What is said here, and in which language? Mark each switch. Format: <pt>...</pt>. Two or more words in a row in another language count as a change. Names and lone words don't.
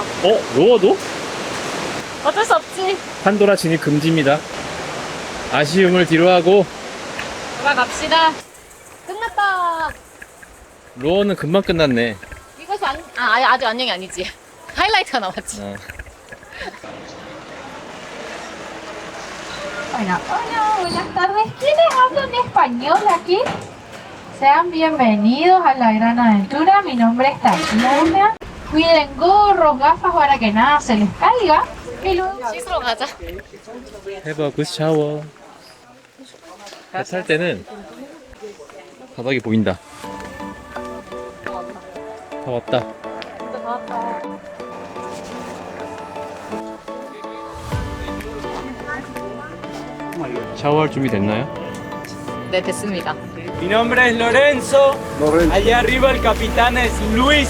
<ko>로어도? 어쩔 수 없지. 판도라 진입 금지입니다. 아쉬움을 뒤로하고 돌아갑시다. 끝났다. 로어는 금방 끝났네. 이것이 아직 안녕이 아니지. 하이라이트가 남았지.</ko> <es>Bueno, hola, buenas tardes. ¿Quiénes hablan español aquí? Sean bienvenidos a la gran aventura. Mi nombre es Tatiana. Cuiden gorros, gafas para que nada se les caiga. Y luego...</es> <ko>씻으러 가자. 해봐</ko> <en>good shower.</en> <ko>배 탈 때는 바닥이 보인다. 다 왔다. 진짜 다 왔다. 샤워할 준비 됐나요? 네, 됐습니다.</ko> <es>Mi nombre es Lorenzo. Allá arriba el capitán es Luis.</es>